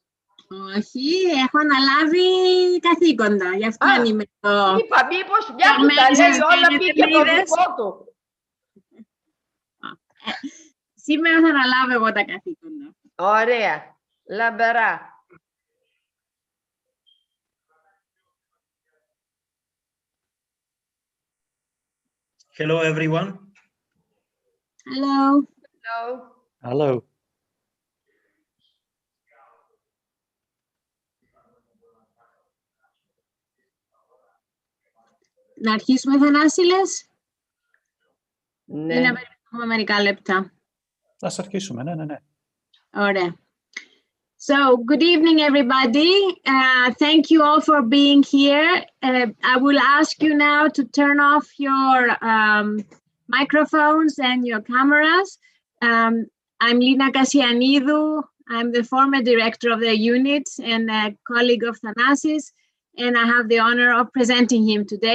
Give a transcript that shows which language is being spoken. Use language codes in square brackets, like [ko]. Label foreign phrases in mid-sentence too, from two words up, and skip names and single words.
[el] Όχι, έχω αναλάβει καθήκοντα, γι' αυτό είμαι το... Είπα, μήπως μια που τα λέει όλα πήγε το δικό του. Σήμερα θα αναλάβω εγώ τα καθήκοντα. Ωραία, λαμπερά. [en] Hello, everyone. Hello. Hello. Hello. [el] Να αρχίσουμε, Θανάση, λες? Ναι. Ή να περιμένουμε μερικά λεπτά? Ας αρχίσουμε, ναι. Ωραία. [en] So, good evening, everybody. Thank you all for being here. I will ask you now to turn off your microphones and your cameras. I'm Lina Kassianidou. I'm the former director of the unit and a colleague of Thanasis, and I have the honor of presenting him today.